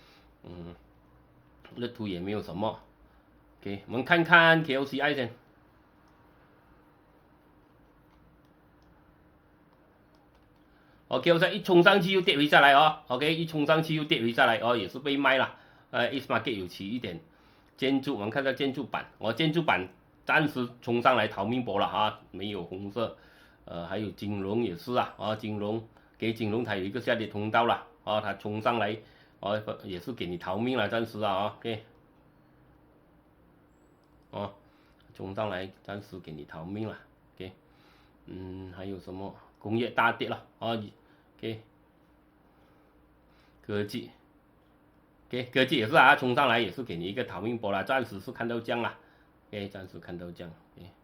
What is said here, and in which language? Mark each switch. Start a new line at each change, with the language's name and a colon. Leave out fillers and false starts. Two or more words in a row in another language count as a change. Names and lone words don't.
Chinese: 日圖也沒有什麼。OK， 我們看看 KLCI 先。OK， 一衝上去又跌回下來哦。OK， 一衝上去又跌回下來哦，也是被賣了。
English: Asia Market
Chinese: 有起一點建築，我們看到建築板，建築板暫時衝上來逃命波了啊，沒有紅色。還有金融也是啊，金融它有一個下跌通道了啊，它衝上來也是給你逃命了，暫時啊 ，OK， 衝上來暫時給你逃命了 ，OK， 還有什麼工業大跌了啊 ，OK， 科技 ，OK， 科技也是啊，衝上來也是給你一個逃命波了，暫時是看到這樣了 ，OK， 暫時看到這樣 ，OK。